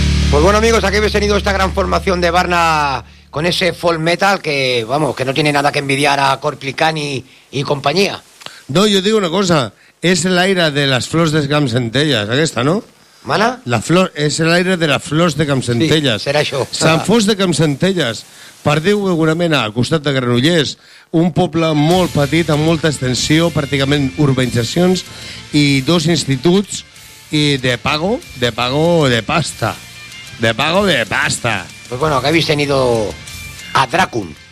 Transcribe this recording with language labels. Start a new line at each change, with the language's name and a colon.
Spanish: Pues bueno, amigos, aquí habéis tenido esta gran formación de Varna con ese folk metal que, vamos, que no tiene nada que envidiar a Corplicán y compañía. No, yo digo una cosa, es el aire de las flores de Campsentelles, aquesta, ¿no? ¿Mala? La flor, es el aire de las flores de Campsentelles.
Catalan: Sí, será això. Sant Fost de Campsentelles, per dir-ho d'alguna mena, al costat de Granollers, un poble molt petit, amb molta extensió, pràcticament urbanitzacions i dos instituts i
Spanish: de pago de pasta. Pues bueno, que habéis tenido a Dracum.